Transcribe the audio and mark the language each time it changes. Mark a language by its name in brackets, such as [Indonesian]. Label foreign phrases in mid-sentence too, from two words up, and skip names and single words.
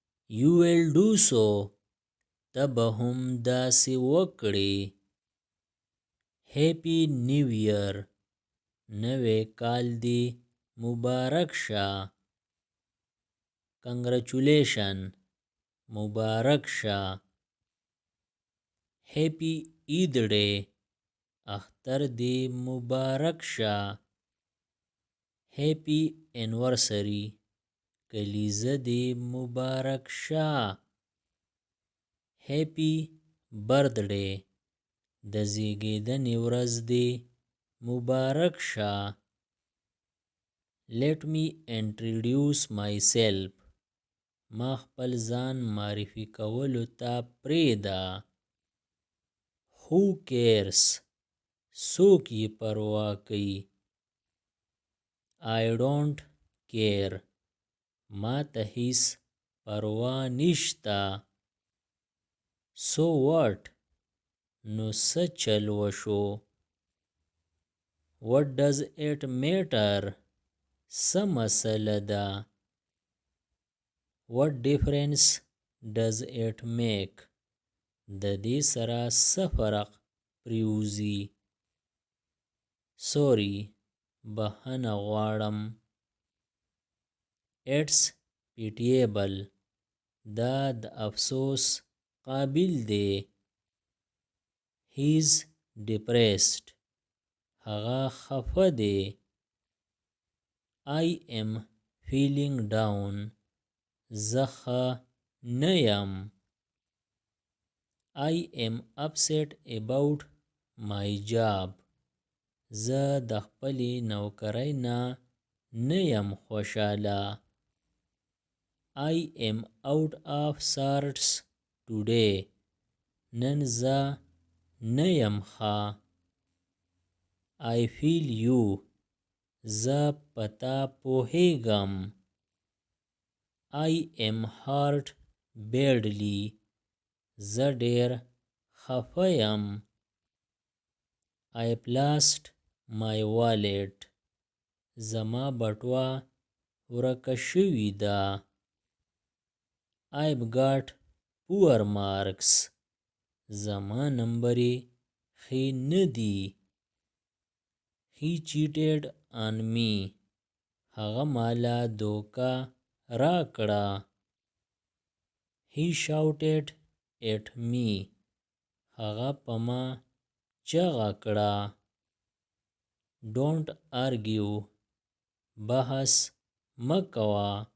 [English] You will do so. [Pashto] ته به هم داسې وکړې. [English] Happy New Year. [Pashto] نوی کال دې مبارک شه. کنګرچولیشن. مبارک شه. [English] Happy Eid Day. [Pashto] اختر دې مبارک شه. [English] Happy anniversary. [Pashto] کلیزه دې مبارک شه. [English] Happy birthday. [Pashto] د زیږیدنې ورځ دې مبارک شه. [English] Let me introduce myself. [Pashto] ما خپل ځان معرفي کولو ته پرېږده. [English] Who cares? [Pashto] څوک یې پروا کوي. [English] I don't care. [Pashto] ما ته هیڅ پروا نشته. [English] So what? [Pashto] نو څه چل وشو. [English] What does it matter? [Pashto] څه مسله ده. [English] What difference does it make? [Pashto] د دې سره څه فرق پریوزي. Sorry. بخښنه غواړم. [English] It's pitiable. [Pashto] دا د افسوس قابل دی. [English] He's depressed. [Pashto] هغه خفه دی. [English] I am feeling down. [Pashto] زه ښه نه یم. [English] I am upset about my job. [Pashto] زه د خپلې نوکرۍ نه یم خوشحاله. [English] I am out of sorts today. [Pashto] نن زه نه یم ښه. [English] I feel you. [Pashto] زه په تا پوهیږم. [English] I am hurt badly. [Pashto] زه ډیر خفه یم. [English] I've lost my wallet. [Pashto] زما بټوه ورکه شوې ده. [English] I've got poor marks. [Pashto] زما نمبرې ښې نه دي. [English] He cheated on me. [Pashto] هغه مالا دوکه راکړه. [English] He shouted at me. [Pashto] هغه په ما چغه کړه. [English] Don't argue. [Pashto] بحث مه کوه.